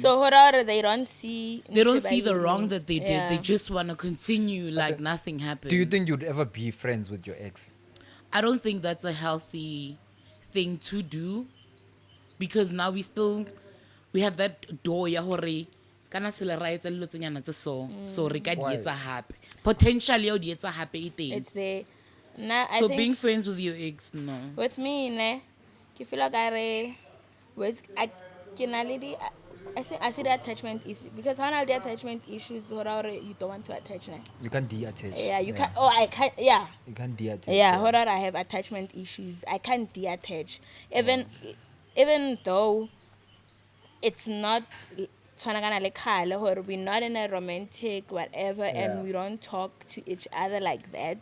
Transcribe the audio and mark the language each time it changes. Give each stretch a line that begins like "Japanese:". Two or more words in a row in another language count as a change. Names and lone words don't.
English: So horror, they don't see. They don't see the wrong that they did. Yeah. They just want to continue like nothing happened. Do you think you'd ever be friends with your ex? I don't think that's a healthy thing to do, because now we have that door
Southern Sotho: ya hore kana se le ra etsa dilo tse nyana tse so re ka di
English: Why?
Southern Sotho: etsa hape potentially o di etsa hape e teng.
English: It's there. Nah, I So think being friends with your ex, no. with me,
Southern Sotho: ne, ke
English: feel like I with I can already I see the attachment issue because one of the attachment issues you don't want to attach now. You can't de-attach. Yeah, you can't. Oh, I can't. Yeah. You can't de-attach. Yeah, I have attachment issues. I can't detach. Even though it's not we're not in a romantic whatever and we don't talk to each other like that.